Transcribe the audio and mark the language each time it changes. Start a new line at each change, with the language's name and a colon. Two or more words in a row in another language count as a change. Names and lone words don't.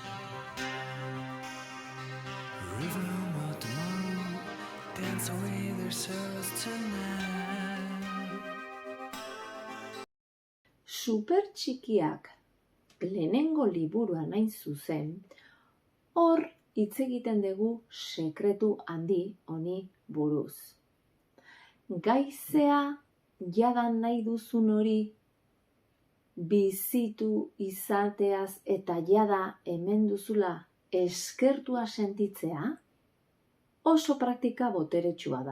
English: River of tomorrow, dance away their sorrows tonight.
Basque: Supertxikiak lehenengo liburua nahi zuzen, hor hitz egiten dugu sekretu handi honi buruz. Gaizea jadan nahi duzun hori bizitu izateaz eta jada hemen duzula eskertua sentitzea, oso praktika boteretsua da.